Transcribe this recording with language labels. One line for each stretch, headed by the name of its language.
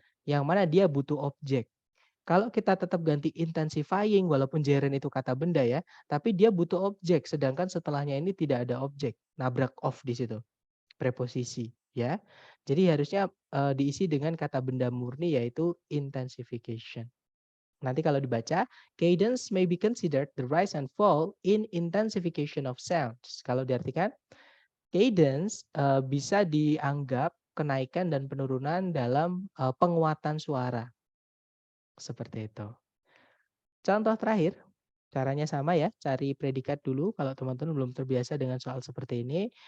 Indonesian: Yang mana dia butuh objek. Kalau kita tetap ganti intensifying, walaupun gerund itu kata benda ya, tapi dia butuh objek, sedangkan setelahnya ini tidak ada objek. Nabrak off di situ, preposisi ya. Jadi harusnya diisi dengan kata benda murni yaitu intensification. Nanti kalau dibaca,
English: cadence may be considered the rise and fall in intensification of sounds.
Indonesian: Kalau diartikan, cadence bisa dianggap kenaikan dan penurunan dalam penguatan suara. Seperti itu. Contoh terakhir, caranya sama ya, cari predikat dulu kalau teman-teman belum terbiasa dengan soal seperti ini.